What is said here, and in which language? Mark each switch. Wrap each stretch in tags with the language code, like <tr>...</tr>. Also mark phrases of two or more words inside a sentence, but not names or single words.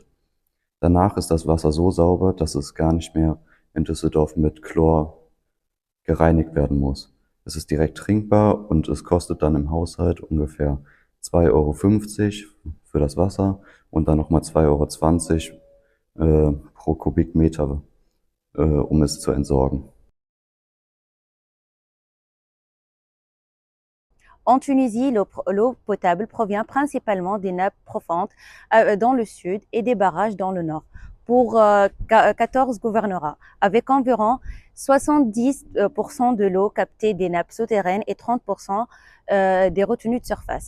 <de>Danach ist das Wasser so sauber, dass es gar nicht mehr in Düsseldorf mit Chlor gereinigt werden muss. Es ist direkt trinkbar und es kostet dann im Haushalt ungefähr 2,50 € für das Wasser und dann nochmal 2,20 € pro Kubikmeter, um es zu entsorgen.</de> <fr>En Tunisie, l'eau potable provient principalement des nappes profondes dans le sud et des barrages dans le nord, pour 14 gouvernorats, avec environ 70% de l'eau captée des nappes souterraines et 30% des retenues de surface.</fr>